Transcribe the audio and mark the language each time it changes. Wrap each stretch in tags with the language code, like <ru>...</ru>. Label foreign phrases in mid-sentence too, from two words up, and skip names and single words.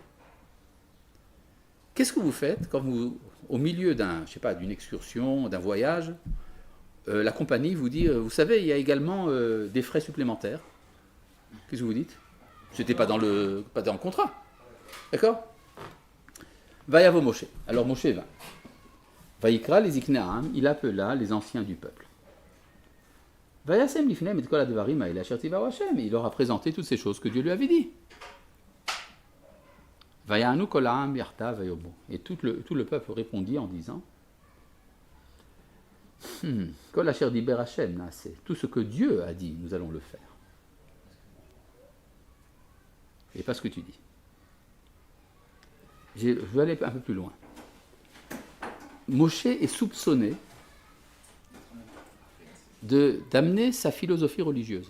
<fr>Qu'est-ce que vous faites quand vous, au milieu d'une excursion, d'un voyage, la compagnie vous dit, vous savez, il y a également des frais supplémentaires. Qu'est-ce que vous dites? C'était pas dans le contrat. D'accord?</fr> <he>ויבא משה.</he> <fr>Alors Moshe va.</fr> <he>ויקרא לזקני העם,</he> <fr>il appela les anciens du peuple.</fr> <he>וישם לפניהם את כל הדברים האלה אשר צוהו ה.</he> <fr>Il leur a présenté toutes ces choses que Dieu lui avait dit.</fr> <he>ויענו כל העם יחדו ויאמרו.</he> <fr>Et tout le peuple répondit en disant</fr> <he>כל אשר דבר ה' נעשה.</he> <fr>Tout ce que Dieu a dit, nous allons le faire. Et pas ce que tu dis. Je vais aller un peu plus loin. Moshe est soupçonné d'amener sa philosophie religieuse.</fr>